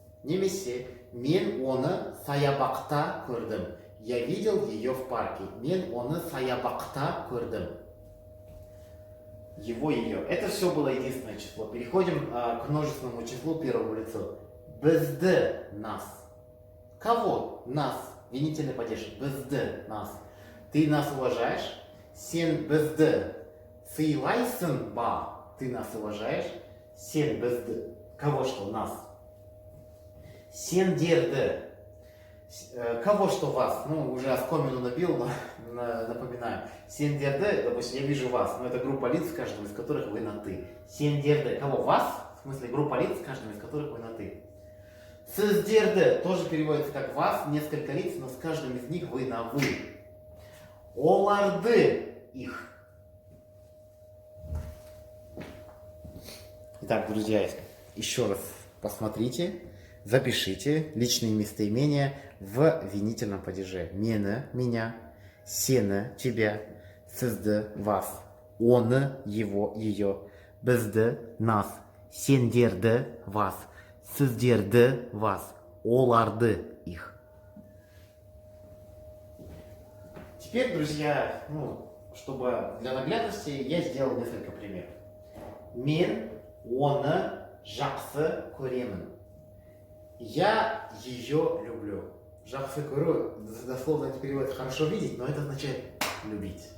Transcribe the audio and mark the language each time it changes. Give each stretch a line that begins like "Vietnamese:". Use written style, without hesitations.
Kazakh: Немесе, мен оны саябақта көрдім.
Russian: Я видел ее в парке.
Kazakh: Мен оны саябақта көрдім.
Russian: Его, ее. Это все было единственное число. Переходим к множественному числу первому лицу. Бізді, нас. Кого? Нас. Винительный падеж. Бізді, нас. Ты нас уважаешь?
Kazakh: Сен бізді сыйлайсың ба?
Russian: Ты нас уважаешь? Сен бізді. Кого что? Нас. Сендерді. Кого что вас? Ну, уже оскомину набил, но напоминаю. Сендерді, допустим, я вижу вас, но это группа лиц, каждым из которых вы на ты. Сендерді. Кого? Вас? В смысле, группа лиц, каждым из которых вы на ты. Сіздерді тоже переводится как вас, несколько лиц, но с каждым из них вы на вы. Оларды, их. Итак, друзья, еще раз посмотрите, запишите личные местоимения в винительном падеже. Мені, меня, сені, тебя, сізді, вас, оны, его, ее, бізді, нас, сендерді, вас, сіздерді, вас, оларды, их. Теперь, друзья, чтобы для наглядности я сделал несколько примеров.
Kazakh: Мен оны жақсы көремін.
Russian: Я ее люблю. Жақсы көру дословно не переводится хорошо видеть, но это означает любить.